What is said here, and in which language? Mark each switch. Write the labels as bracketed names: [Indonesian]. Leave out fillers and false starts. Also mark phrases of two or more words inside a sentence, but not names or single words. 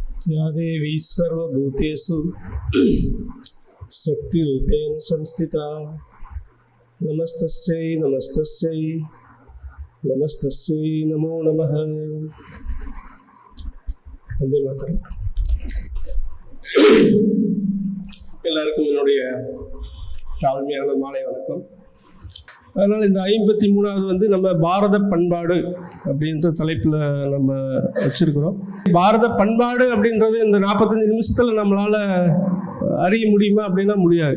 [Sanskrit] या देवी सर्वभूतेषु शक्तिरूपेण संस्थिता नमस्तस्यै नमस्तस्यै नमस्तस्यै नमो नमः. वन्दे मातरम्. [Tamil] எல்லாருக்கும் என்னுடைய தாழ்மையான மாலை வணக்கம். அதனால் இந்த 53வது நம்ம பாரத பண்பாடு அப்படின்ற தலைப்பில் நம்ம வச்சுருக்கிறோம். பாரத பண்பாடு அப்படின்றது இந்த 45 நிமிஷத்தில் நம்மளால் அறிய முடியுமா அப்படின்னா முடியாது.